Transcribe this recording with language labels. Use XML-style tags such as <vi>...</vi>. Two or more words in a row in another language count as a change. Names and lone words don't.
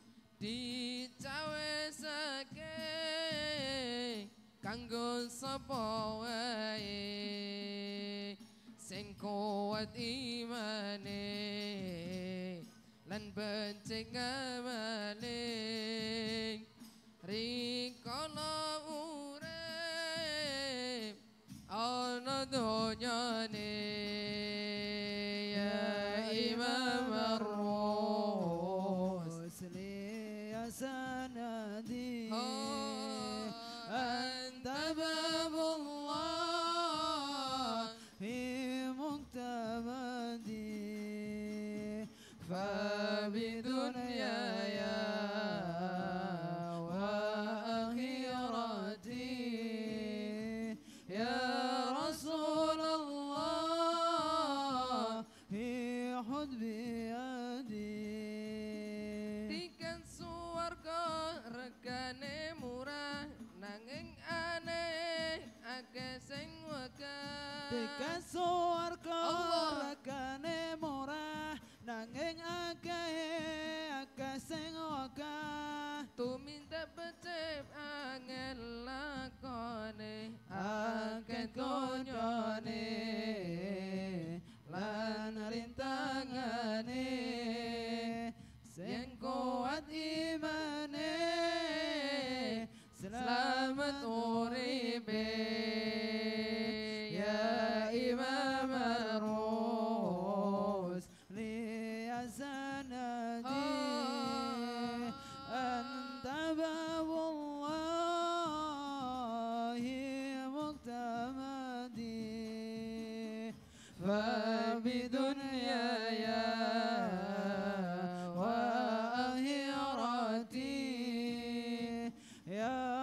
<jv>dicawesake kanggo sapa wae sing kuat imane lan becik amaling rikala urip ana donyane.</jv> <ar>إمام الرسل يا سندي أنت باب الله معتمدي فبدنياي وآخرتي يا رسول الله خذ بيدي tikan</ar> <jv>suwarga regane murah nanging aneh akeh sing wegah tikan suwarga regane murah nanging akeh sing wegah tuminta becik angel lakone akeh konyone lan rintangane sing kuat imane selamat uripe</jv> <ar>يا إمام الرسل يا سندي أنت باب الله معتمدي فبدنياي وآخرتي يا</ar>